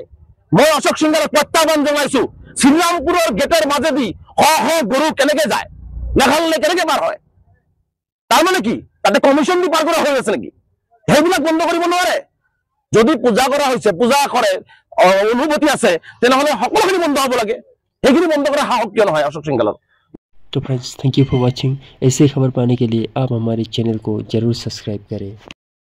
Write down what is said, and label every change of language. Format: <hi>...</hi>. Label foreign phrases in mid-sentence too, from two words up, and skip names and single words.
<as>মই অশোক সিংঘালক প্ৰত্যাহ্বান জনাইছো, শ্ৰীৰামপুৰৰ গেটৰ মাজেদি গৰু কেনেকে যায়, মেঘালয়লৈ কেনেকে পাৰ হয়? তাৰমানে কি তাতে কমিশ্যন দি পাৰ কৰা হৈ আছে নেকি? সেইবিলাক বন্ধ কৰিব নোৱাৰে। যদি পূজা কৰা হৈছে, পূজা কৰে, অনুভূতি আছে, তেনেহলে সকলোখিনি বন্ধ হ'ব লাগে। সেইখিনি বন্ধ কৰা সাহস কিয় নহয় अशोक सिंघाल?</as> <hi>तो</hi> <en>friends, thank you for watching.</en> <hi>ऐसे खबर पाने के लिए आप हमारे चैनल को जरूर सब्सक्राइब करें।</hi>